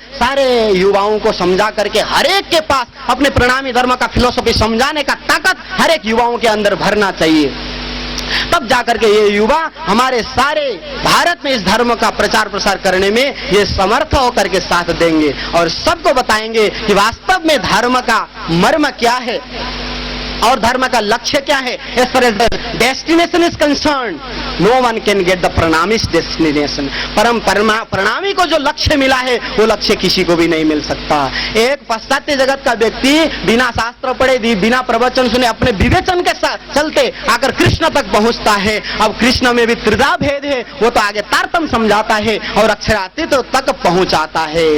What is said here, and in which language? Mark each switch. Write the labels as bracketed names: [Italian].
[Hindi] सारे युवाओं को समझा करके हर एक के पास अपने प्रणामी धर्म का फिलोसफी समझाने का ताकत हर एक युवाओं के अंदर भरना चाहिए। तब जाकर के ये युवा हमारे सारे भारत में इस धर्म का प्रचार प्रसार करने में ये समर्थ होकर के साथ देंगे और सबको बताएंगे कि वास्तव में धर्म का मर्म क्या है और धर्म का लक्ष्य क्या है। [English] as far as the destination is concerned, no one can get the Pranami's destination. [Hindi] प्रणामी को जो लक्ष्य मिला है वो लक्ष्य किसी को भी नहीं मिल सकता। एक पाश्चात्य जगत का व्यक्ति बिना शास्त्र पढ़े, बिना प्रवचन सुने, अपने विवेचन के चलते आकर कृष्ण तक पहुंचता है। अब कृष्ण में भी त्रिधा भेद है, वो तो आगे तारतम समझाता है और अक्षरातीत तक पहुंचाता है।